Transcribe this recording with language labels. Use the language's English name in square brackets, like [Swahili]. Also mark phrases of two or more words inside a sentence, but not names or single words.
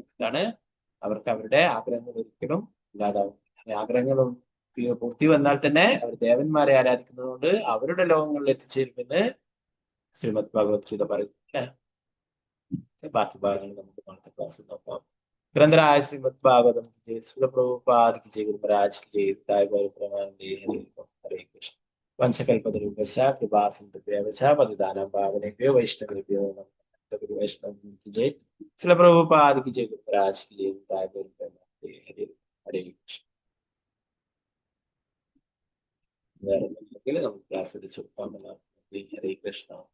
[Malayalam] ഇതാണ് അവർക്ക് അവരുടെ ആഗ്രഹങ്ങൾ ഒരിക്കലും ഇല്ലാതാവും. ആഗ്രഹങ്ങളും പൂർത്തി വന്നാൽ തന്നെ അവർ ദേവന്മാരെ ആരാധിക്കുന്നതുകൊണ്ട് അവരുടെ ലോകങ്ങളിൽ എത്തിച്ചേരുമെന്ന് ശ്രീമദ് ഭഗവത്ഗീത പറയുന്നു. ബാക്കി ഭാഗങ്ങൾ നമുക്ക് അടുത്ത ക്ലാസ്സിൽ നോക്കാം. [Hindi] ഗ്രന്ഥരായ ശ്രീമദ് ഭാഗവതം ജയ സുഖപ്രഭുപാദ് की जय, गुरु महाराज की जय, ताय परमानंदे हरे कृष्ण. [Sanskrit] वंशकल्पतरुभ्यश्च कृपा सिन्धुभ्यश्च पतितानां पावनेभ्यो वैष्णवेभ्यो नमः. [Hindi] गुरु वैष्णव की जय, श्रील प्रभुपाद की जय, गुरु महाराज की जय, ताय परमानंदे हरे कृष्ण. [Malayalam] വേറെ ഒന്നുമില്ലെങ്കിൽ നമുക്ക് ക്ലാസ് അടിച്ചു ഹരേ കൃഷ്ണ.